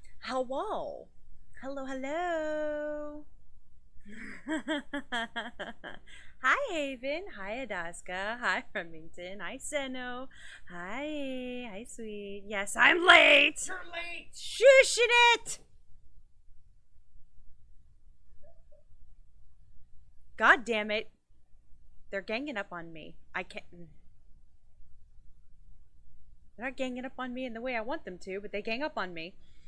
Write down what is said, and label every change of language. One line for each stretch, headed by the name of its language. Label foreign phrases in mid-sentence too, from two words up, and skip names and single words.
English: Hello. Hello, hello. Hi, Haven. Hi, Adaska. Hi, Remington. Hi, Seno. Hi. Hi, sweet. Yes, I'm late. You're late. Shushing it. God damn it. They're ganging up on me. I can't. They're not ganging up on me in the way I want them to, but they gang up on me.